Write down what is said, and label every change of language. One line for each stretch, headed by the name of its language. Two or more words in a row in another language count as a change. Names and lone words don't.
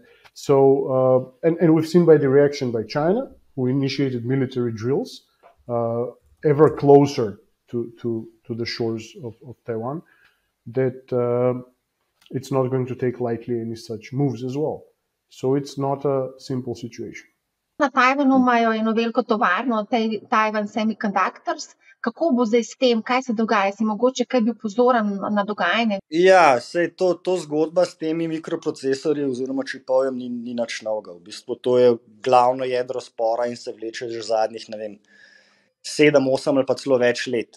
English: So, and we've seen by the reaction by China, who initiated military drills ever closer to the shores of Taiwan, that it's not going to take lightly any such moves as well. So it's not a simple situation.
Slovenian: Na Tajvanu imajo eno veliko tovarno, Taiwan Semiconductors. Kako bo zdaj s tem, kaj se dogaja? Si mogoče kaj bil pozoren na dogajanje? Ja, sej to zgodba s temi mikroprocesorji oziroma čipovjem ni nič novega. V bistvu to je glavno jedro spora in se vleče že zadnjih, 7, 8 ali pa celo več let.